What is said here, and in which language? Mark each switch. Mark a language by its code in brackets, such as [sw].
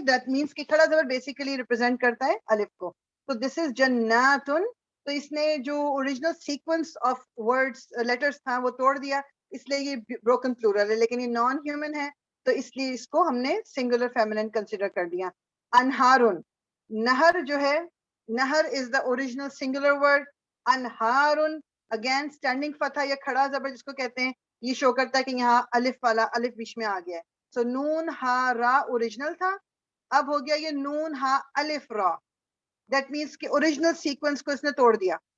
[en] that means [ur] کہ کھڑا زبر بیسیکلی ریپرزینٹ کرتا ہے الف کو. تو [en] This is جناتن. [ur] تو اس نے جو original sequence of words letters تھا وہ توڑ دیا اس لیے یہ بروکن پلورل ہے، لیکن یہ نان ہیومن ہے تو اس لیے اس کو ہم نے سنگولر فیمنن کنسیڈر کر دیا. [en] انہارن، [ur] نہر جو ہے، [en] نہر is the original singular word. [ur] انہارن again standing فتح یا کھڑا زبر جس کو کہتے ہیں، یہ شو کرتا ہے کہ یہاں الف والا الف بیچ میں آ گیا ہے. سو نون ہا را اوریجنل تھا، اب ہو گیا یہ نون ہا الف را. [en] that means [ur] کہ اوریجنل سیکوینس کو اس نے توڑ دیا.